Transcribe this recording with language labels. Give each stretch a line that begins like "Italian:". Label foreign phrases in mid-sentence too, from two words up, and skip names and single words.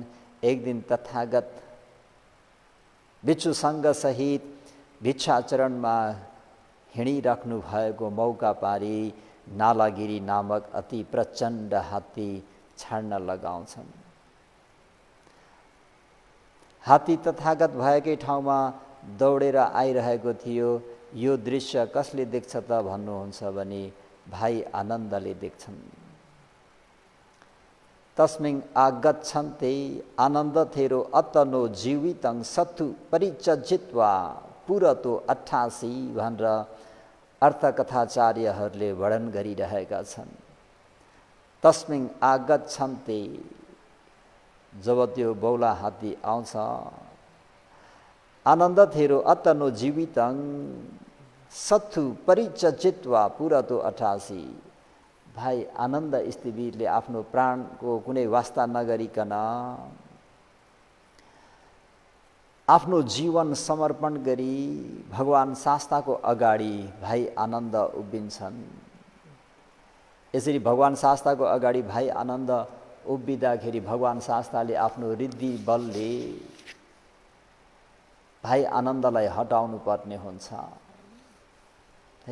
Nepali: एक दिन तथागत भिक्षुसङ्घ सहित भिक्षाचरणमा हिँडिराख्नु भएको मौका पारी नालागिरी नामक अति प्रचण्ड हात्ती छाड्न लगाउँछन्। हात्ती तथागत भएकै ठाउँमा दौडेर आइरहेको थियो। यो दृश्य कसले देख्छ त भन्नुहुन्छ भने भाइ आनन्दले देख्छन्।
Pali: तस्मिन् आगच्छन्ते आनन्द थेरो अतनो जीवितं सत्तु परिचजित्वा पुरतो 88
Nepali: भनेर अर्थकथाचार्यहरूले वर्णन गरिरहेका छन्।
Pali: तस्मिन् आगच्छन्ते
Nepali: जब त्यो बौला हात्ती आउँछ
Pali: आनन्द थेरो अतनो जीवितं सत्तु परिचजित्वा पुरतो 88।
Nepali: भाइ आनन्द स्थिवीरले आफ्नो प्राणको कुनै वास्ता नगरिकन आफ्नो जीवन समर्पण गरी भगवान शास्ताको अगाडि भाइ आनन्द उभिन्छन्। यसरी भगवान शास्ताको अगाडि भाइ आनन्द उभिँदाखेरि भगवान शास्ताले आफ्नो रिद्धि बलले भाइ आनन्दलाई हटाउनु पर्ने हुन्छ है।